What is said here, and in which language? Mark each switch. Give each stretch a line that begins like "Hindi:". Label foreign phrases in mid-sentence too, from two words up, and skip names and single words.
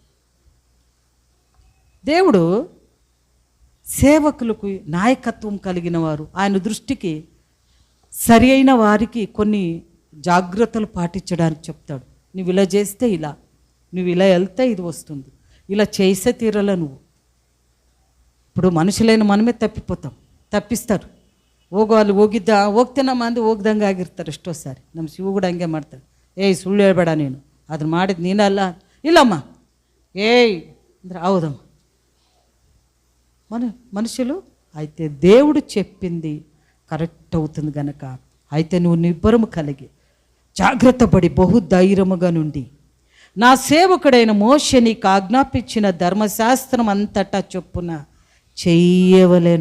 Telugu: దేవుడు సేవకులకు నాయకత్వం కలిగిన వారు, ఆయన దృష్టికి సరి అయిన వారికి కొన్ని జాగ్రత్తలు పాటించడానికి చెప్తాడు. నువ్వు ఇలా చేస్తే ఇలా, నువ్వు ఇలా వెళ్తే ఇది వస్తుంది, ఇలా చేసే తీరలా నువ్వు. ఇప్పుడు మనుషులైన మనమే ತಪ್ಪಿಸ್ತಾರೆ.
Kannada: ಹೋಗು ಹೋಗ್ತೇನ ಮಂದಿ ಹೋಗ್ದಂಗೆ ಆಗಿರ್ತಾರೆ ಎಷ್ಟೋಸಾರಿ. ನಮ್ಮ ಶಿವ ಕೂಡ ಹಂಗೆ ಮಾಡ್ತಾರೆ. ಏಯ್ ಸುಳ್ಳು ಹೇಳ್ಬೇಡ, ನೀನು ಅದನ್ನ ಮಾಡಿದ್ದು ನೀನಲ್ಲ.
Telugu: ಇಲ್ಲಮ್ಮ ఏయ్ ಅಂದ್ರೆ అవుదమ్మ మనుషులు. అయితే దేవుడు చెప్పింది కరెక్ట్ అవుతుంది గనక, అయితే నువ్వు నిబ్బరము కలిగి జాగ్రత్త పడి బహుధైర్యముగా నుండి నా సేవకుడైన మోషే నీకు ఆజ్ఞాపించిన ధర్మశాస్త్రం అంతటా చొప్పున చెయ్యవలెను.